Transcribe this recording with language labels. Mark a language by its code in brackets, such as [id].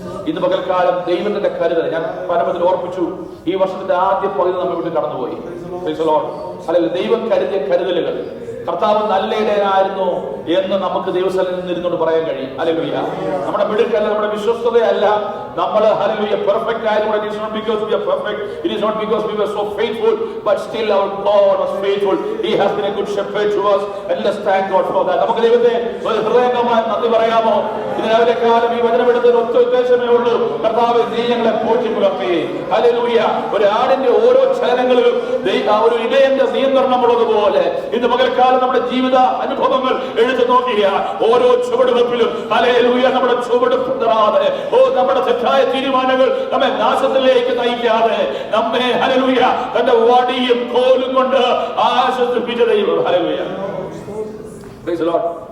[ml] ഇന്ന് പകൽക്കാലം ദൈവത്തിന്റെ കരുതൽ ഞാൻ പരമത്തിൽ ഓർപ്പിച്ചു. ഈ വർഷത്തിന്റെ ആദ്യ പകുതി നമ്മൾ വീട്ടിൽ കടന്നുപോയി. അല്ലെങ്കിൽ ദൈവം കരുതിയ കരുതലുകൾ, കർത്താവ് നല്ല ഇടയനായിരുന്നു എന്ന് നമുക്ക് ദൈവസ്ഥലത്തിൽ നിന്നിരുന്നോണ്ട് പറയാൻ കഴിയും. അല്ലെങ്കിൽ നമ്മുടെ മിടുക്കല്ല, നമ്മുടെ വിശ്വസ്തതയല്ല, നമ്മൾ ഹല്ലേലൂയ പെർഫെക്റ്റ് ആയതുകൊണ്ട് [en] it is not because we are perfect, it is not because we were so faithful, but still our God was faithful. He has been a good shepherd to us, and let's thank God for that. [ml] നമുക്ക് ദൈവത്തെ ഒരു ഹൃദയംഗമായി നന്ദി പറയാമോ? ഇതിനാവിലെ കാലം ഈ വചനമെടുത്തതിന് ഒറ്റ ഉദ്ദേശമേ ഉള്ളൂ, കർത്താവേ നീ ഞങ്ങളെ പോറ്റി പുലർത്തി. ഹല്ലേലൂയ. ഒരു ആടിന്റെ ഓരോ ചലനങ്ങളിലും ഒരു ഇടയന്റെ നിയന്ത്രണമുള്ളതുപോലെ ഇന്ന് പകൽക്കാലം നമ്മുടെ ജീവിത അനുഭവങ്ങൾ എഴുതി നോക്കിയ ഓരോ ചുവടുവെപ്പിലും ഹല്ലേലൂയ നമ്മുടെ ചുവട് പിന്തുടരാതെ, നമ്മുടെ തെറ്റായ തീരുമാനങ്ങൾ നമ്മെ നാശത്തിലേക്ക് നയിക്കാതെ നമ്മെ ഹല്ലേലൂയ തന്റെ വടിയും കോലും കൊണ്ട് ആശ്വസിപ്പിച്ച ദൈവം. ഹല്ലേലൂയ. [en] Praise the Lord.